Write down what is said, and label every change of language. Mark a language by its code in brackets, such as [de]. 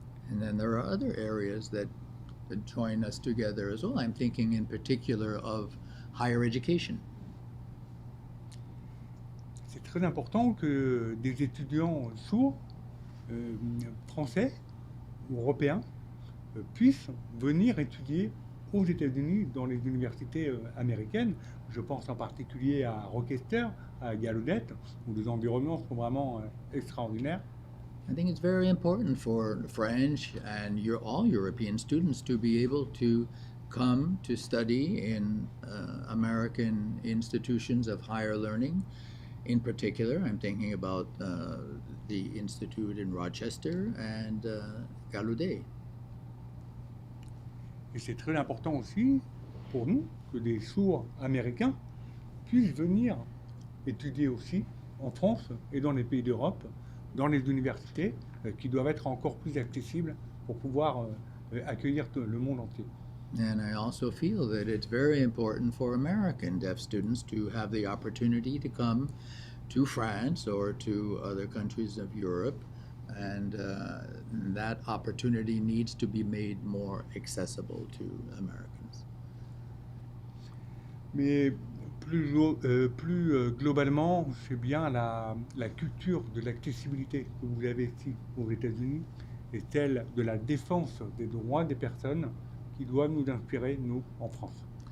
[en] And then there are other areas that join us together as well. I'm thinking in particular of higher education. [fr] C'est très important que des étudiants sourds, français ou européens, puissent venir étudier aux États-Unis dans les universités américaines. Je pense en particulier à Rochester, à Gallaudet, où les environnements sont vraiment extraordinaires. [en] I think it's very important for French and all European students to be able to come to study in American institutions of higher learning. In particular, I'm thinking about the Institute in Rochester and Gallaudet. [fr] Et c'est très important aussi pour nous que des sourds américains puissent venir étudier aussi en France et dans les pays d'Europe, dans les universités qui doivent être encore plus accessibles pour pouvoir accueillir le monde entier. [en] And I also feel that it's very important for American deaf students to have the opportunity to come to France or to other countries of Europe, and that opportunity needs to be made more accessible to Americans. [fr] Mais plus globalement, c'est bien la culture de l'accessibilité que vous avez ici aux États-Unis et celle de la défense des droits des personnes qui doivent nous inspirer, nous, en France.